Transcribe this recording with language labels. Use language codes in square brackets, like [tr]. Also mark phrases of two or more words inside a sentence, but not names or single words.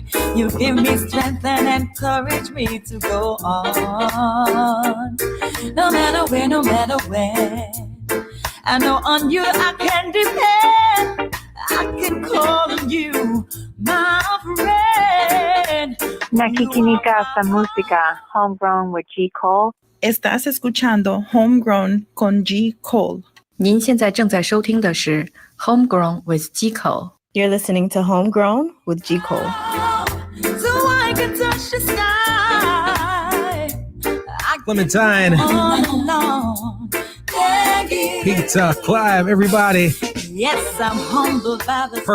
[en] You give me strength and encourage me to go on. No matter where, no matter when. I know on you I can depend. I can call on you, my friend. [tl] Nakikinika sa música, Homegrown with G. Cole. [es] Estás escuchando Homegrown con G. Cole. [zh] 您现在正在收听的是 Homegrown with G. Cole. [en] You're listening to Homegrown with G. Cole. So I can touch the sky. Clementine, Pizza, Clive, everybody. Yes, I'm humbled by the